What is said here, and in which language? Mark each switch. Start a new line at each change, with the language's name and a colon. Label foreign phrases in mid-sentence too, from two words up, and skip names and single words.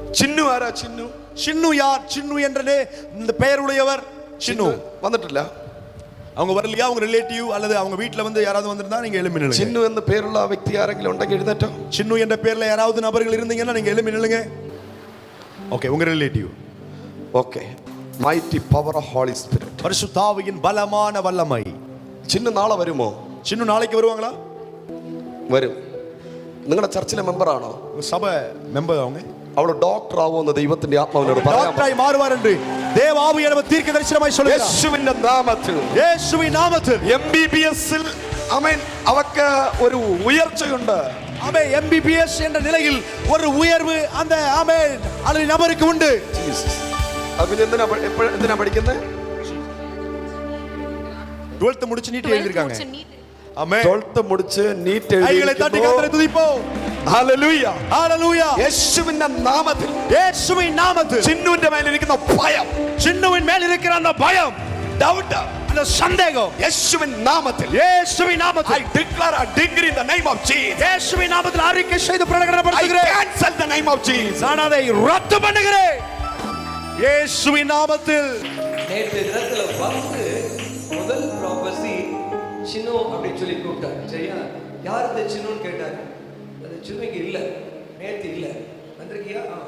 Tamil: சின்னு ஆரா? சின்னு சின்னு யார்? சின்னு என்ற இந்த பெயர் உடையவர் சின்னு
Malayalam: வந்துட்டிല്ല.
Tamil: அவங்க வரலையா? அவங்க ரிலேட்டிவ் அல்லது அவங்க வீட்ல வந்து யாராவது வந்திருந்தா நீங்க எழும்பி நில்லுங்க.
Malayalam: சின்னு എന്ന പേരുള്ള വ്യക്തി ആരെങ്കിലും ഉണ്ടെങ്കിൽ എഴുന്നേറ്റോ.
Tamil: சின்னு என்ற பேர்ல யாராவது நபர்கள் இருந்தீங்கன்னா நீங்க எழும்பி நில்லுங்க. ஓகே, உங்க ரிலேட்டிவ். ஓகே.
English: mighty power of holy spirit.
Tamil: பரிசுத்த ஆவியின் பலமான வல்லமை.
Malayalam: சின்னு നാളെ വരുമോ?
Tamil: சின்னு நாளைக்கு வருவாங்களா?
Malayalam: വരും. നിങ്ങളുടെ ചർച്ചിലെ മെമ്പർ ആണോ?
Tamil: சபை மெம்பர் அவங்க.
Malayalam: അവൾ ഡോക്ടർ ആവുമെന്ന് ദൈവത്തിന്റെ ആത്മാവിനോട് പറയാം.
Tamil: டாக்டராய் மாறுவார் என்று தேவ ஆவியானவர் தீர்க்கதரிசனமாய் சொல்கிறார்.
Malayalam: യേശുവിന്റെ നാമത്തിൽ, യേശുവിൻ നാമത്തിൽ MBBS-ൽ ആമേൻ അവർക്ക് ഒരു ഉയർച്ചയുണ്ട്.
Tamil: ஆமென். MBBS என்ற நிலையில் ஒரு உயர்வு அந்த ஆமென் அந்த நபருக்கு உண்டு.
Malayalam: ജീസസ്. അതിന് എന്തിനാ പഠിക്കുന്നത്?
Tamil: 12th முடிச்சு நீட் எழுதிருக்காங்க. ஆமென். 12th முடிச்சு நீட் எழுதி. கைகளை தட்டி கர்த்தரை துதிப்போம்.
Malayalam: ഹല്ലേലൂയ. ഹല്ലേലൂയ. യേശുവിന്റെ നാമത്തിൽ, യേശുവിൻ നാമത്തിൽ ചിന്നുവിന്റെ മേൽ ഇരിക്കുന്ന ഭയം,
Tamil: சின்னுவின் மேல் இருக்கிற அந்த பயம்,
English: doubt,
Tamil: அந்த சந்தேகம்
Malayalam: യേശുവിൻ നാമത്തിൽ,
Tamil: இயேசுவின் நாமத்தில்
English: I declare a decree in the name of Jesus.
Tamil: இயேசுவின் நாமத்தில் அறிக்கை செய்து
English: I
Tamil: பிரகடனப்படுத்துகிறேன்.
English: cancel the name of Jesus.
Tamil: நான் அதை ரத்து பண்ணுகிறேன் இயேசுவின் நாமத்தில். நேற்று தினத்துல வந்து முதல் ப்ராபசி சின்னு அப்படின்னு சொல்லி கூப்பிட்டாரு. சரியா? யார் இந்த சின்னுன்னு கேட்டாரு. அது சின்னு இங்க இல்ல, நேற்று இல்ல, வந்திருக்கியா?